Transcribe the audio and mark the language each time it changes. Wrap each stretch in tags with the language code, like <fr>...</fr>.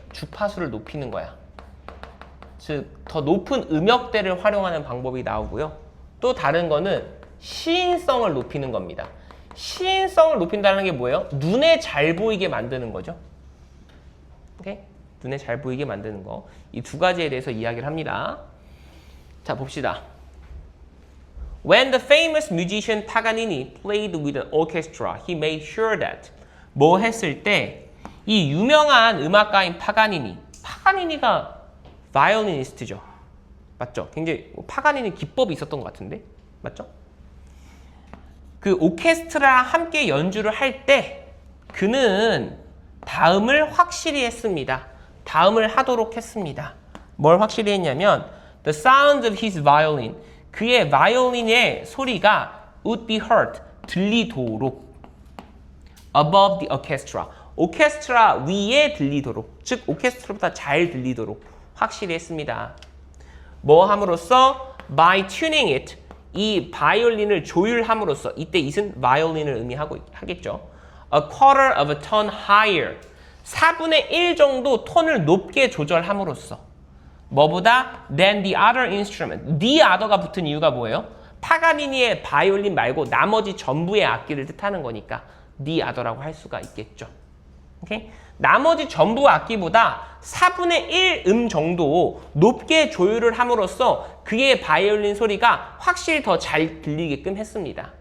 <ko>주파수를 높이는 거야. 즉, 더 높은 음역대를 활용하는 방법이 나오고요. 또 다른 거는 시인성을 높이는 겁니다. 시인성을 높인다는 게 뭐예요? 눈에 잘 보이게 만드는 거죠. 오케이? 눈에 잘 보이게 만드는 거. 이 두 가지에 대해서 이야기를 합니다. 자, 봅시다.</ko> <en>When the famous musician Paganini played with an orchestra, he made sure that</en> <ko>뭐 했을 때 이 유명한 음악가인 파가니니가 바이올리니스트죠. 맞죠? 굉장히 파가니니 기법이 있었던 것 같은데. 맞죠? 그 오케스트라랑 함께 연주를 할 때 그는 다음을 확실히 했습니다. 다음을 하도록 했습니다. 뭘 확실히 했냐면</ko> <en>The sound of his violin,</en> <ko>그의 바이올린의 소리가</ko> <en>would be heard,</en> <ko>들리도록</ko> <en>above the orchestra,</en> <ko>오케스트라 위에 들리도록, 즉 오케스트라보다 잘 들리도록 확실히 했습니다. 뭐 함으로써?</ko> <en>By tuning it,</en> <ko>이 바이올린을 조율함으로써, 이때 it은 바이올린을 의미하겠죠.</ko> <en>A quarter of a tone higher,</en> <ko>4분의 1 정도 톤을 높게 조절함으로써 뭐보다?</ko> <en>Than the other instrument, the other가</en> <ko>붙은 이유가 뭐예요? 파가니니의 바이올린 말고 나머지 전부의 악기를 뜻하는 거니까 the other라고 할 수가 있겠죠. 오케이? 나머지 전부 악기보다 4분의 1 정도 높게 조율을 함으로써 그의 바이올린 소리가 확실히 더 잘 들리게끔 했습니다.</ko>